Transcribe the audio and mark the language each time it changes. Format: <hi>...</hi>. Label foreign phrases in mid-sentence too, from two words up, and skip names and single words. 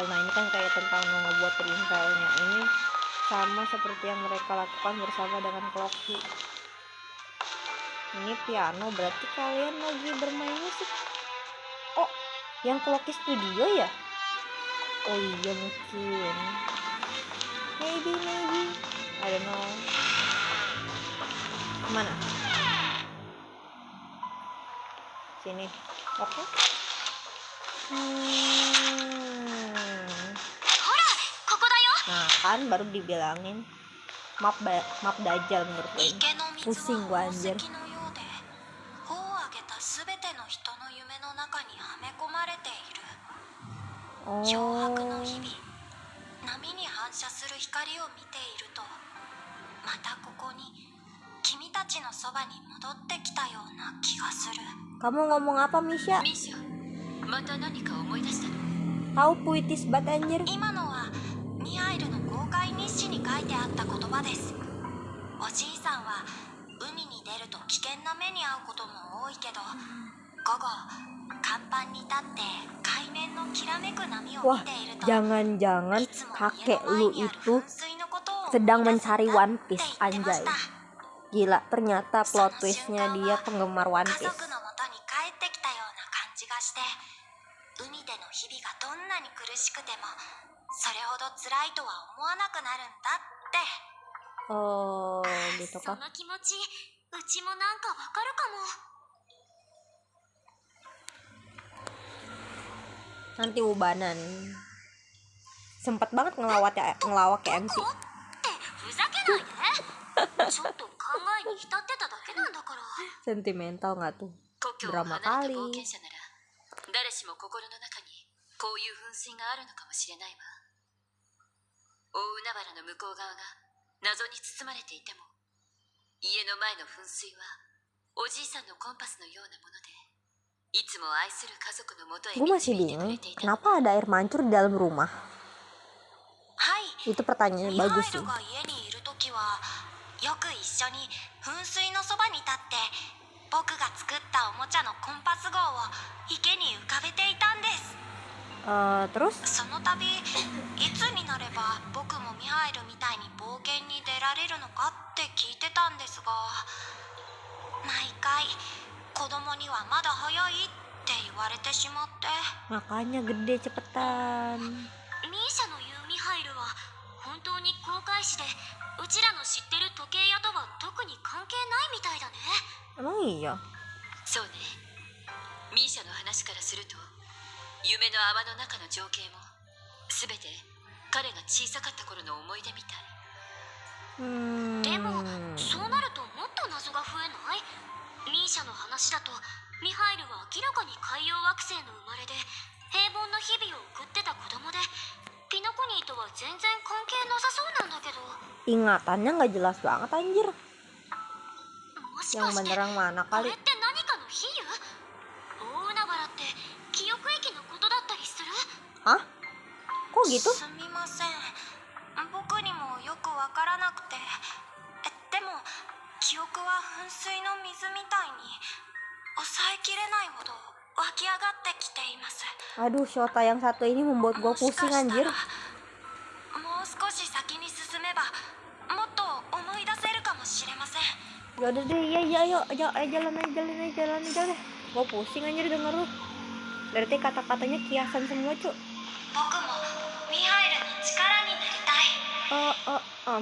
<id>Nah, ini kan kayak tentang ngebuat Dreamfell-nya. Ini sama seperti yang mereka lakukan bersama dengan Clocky. Ini piano, berarti kalian lagi bermain musik. Oh, yang Clocky Studio ya? Oh iya mungkin.</id> <en>Maybe. I don't know.</en> <id>Kemana? Sini. Oke.</id> <ja>ほらここだよ。</ja> <id>Nah kan baru dibilangin map dajal menurut gue.</id> <ja>池の水</ja> <id>Pusing gue</id> <ja>は宝</ja> <id>anjir.</id> <ja>石のようで帆を上げたすべての人の夢の中にはめ込まれている。漂白の Oh. 日々、波に反射する光を見ているとまたここに君たちのそばに戻ってきたような気がする。</ja> <id>Kamu ngomong apa, Misha?</id> <ja>ミーシャ、また何か思い出したの？</ja> <id>Tahu puitis banget anjir.</id> <ja>今のはミハイルの公開日誌に書いてあった言葉です。おじいさんは海に出ると危険な目に遭うことも多いけど、午後甲板に立って海面のきらめく波を Wah, 見ていると</ja> <id>jangan-jangan</id> <ja>いつも家</ja> <id>kakek</id> <ja>の前</ja> <id>lu</id> <ja>にある</ja> <id>itu</id> <ja>噴水のことを</ja> <id>sedang</id> <ja>思い出すんだ</ja> <id>mencari</id> <ja>って</ja> <id>One</id> <ja>言</ja> <id>Piece</id> <ja>ってまし</ja> <id>anjay.</id> <ja>た。</ja> <id>Gila, ternyata</id> <en>plot twistnya</en> <id>dia penggemar One</id> <ja>家</ja> <id>Piece.</id> <ja>族のもとに帰ってきたような感じがして、海での日々がどんなに苦しくてもそれほど辛いとは思わなくなるんだって。</ja> <id>Oh, gitu</id> <ja>そ kah? の気持ちうちもなんかわかるかも。</ja> <id>Nanti ubanan. Sempet banget ngelawak kayak MC.</id> <ja>ってふざけないで。ちょっと考えに浸ってただけなんだから。</ja> <id>Sentimental nggak tuh?</id> <ja>故郷を</ja> <id>Drama</id> <ja>離れた</ja> <id>kali.</id> <ja>冒険者なら誰しも心の中にこういう噴水があるのかもしれないわ。大海原の向こう側が謎に包まれていても、家の前の噴水はおじいさんのコンパスのようなもので、いつも愛する家族のもとへ</ja> <id>Gue masih</id> <ja>導いてく</ja> <id>bingung</id> <ja>れていたの。</ja> <id>kenapa ada air mancur di dalam rumah.</id> <ja>はい。</ja> <id>Itu pertanyaan</id> <ja>ミハ</ja> <id>bagus</id> <ja>イ</ja> <id>sih.</id> <ja>ルが家にいるときはよく一緒に噴水のそばに立って僕が作ったおもちゃのコンパス号を池に浮かべていたんです。</ja> <id>Terus</id> <ja>その度いつになれば僕もミハイルみたいに冒険に出られるのかって聞いてたんですが、毎回子供にはまだ早いって言われてしまって。</ja> <id>makanya gede cepetan.</id> <ja>ミーシャの言うミハイルは本当に航海士でうちらの知ってる時計屋とは特に関係ないみたいだね。</ja> <id>Emang iya?</id> <ja>そうね。ミーシャの話からすると、夢の泡の中の情景も全て彼が小さかった頃の思い出みたい。でもそうなるともっと謎が増えない？ミーシャの話だとミハイルは明らかに海洋惑星の生まれで平凡な日々を送ってた子供で、ピノコニーとは全然関係なさそうなんだけど。</ja> <id>Ingatannya nggak jelas banget anjir.</id> <ja>もし</ja> <id>Yang</id> <ja>かして</ja> <id>beneran mana</id> <ja>こ</ja> <id>kali?</id> <ja>れって何かの比喩？大海原って記憶駅残</ja> <id>kok gitu?</id> <ja>すみません。僕にもよくわからなくて。でも記憶は噴水の水みたいに抑えきれないほど湧き上がってきています。</ja> <id>Aduh, Shota yang satu ini membuat gue</id> <ja>もし</ja> <id>pusing</id> <ja>かした</ja> <id>anjir.</id> <ja>らもう少し先に進めばもっと思い出せるかもしれません。</ja> <id>Ya udah deh, iya ayo, jalan aja deh. Gue pusing anjir denger lu. Berarti kata-katanya kiasan semua, Cuk.</id> <ja>僕もミハイルの力になりたい。</ja>